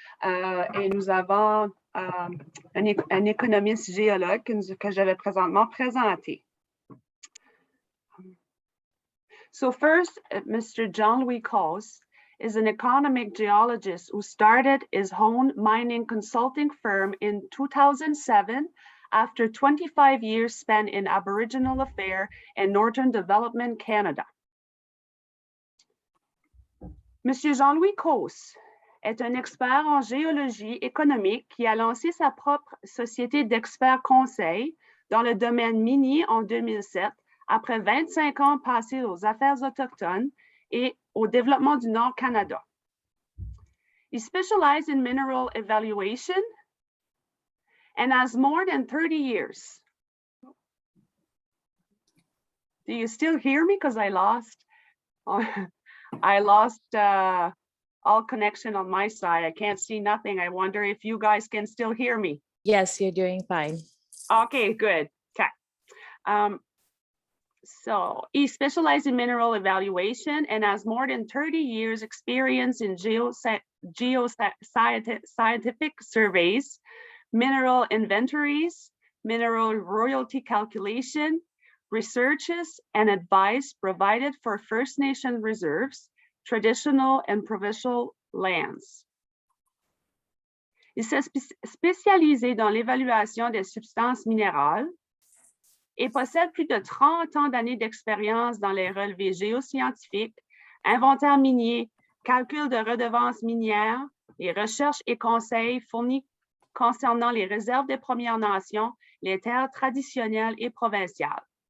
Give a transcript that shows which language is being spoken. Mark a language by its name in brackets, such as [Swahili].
[French] Et nous avons un économiste géologue que je vais présentement présenter. [English] So first, Mr. John Louis Coase is an economic geologist who started his own mining consulting firm in 2007 after 25 years spent in Aboriginal Affairs and Northern Development Canada. [French] Monsieur Jean-Louis Coase est un expert en géologie économique qui a lancé sa propre société d'experts conseils dans le domaine minier en 2007, après 25 ans passés aux affaires autochtones et au développement du Nord Canada. [English] He specialized in mineral evaluation and has more than 30 years. Do you still hear me? Because I lost all connection on my side. I can't see nothing. I wonder if you guys can still hear me. Yes, you're doing fine. Okay, good. Okay. So he specialized in mineral evaluation and has more than 30 years experience in geoscientific surveys, mineral inventories, mineral royalty calculation, researches and advice provided for First Nation reserves, traditional and provincial lands. [French] Il s'est spécialisé dans l'évaluation des substances minérales et possède plus de 30 ans d'années d'expérience dans les relevés géoscientifiques, inventaire minier, calcul de redevances minières, et recherches et conseils fournis concernant les réserves des Premières Nations, les terres traditionnelles et provinciales.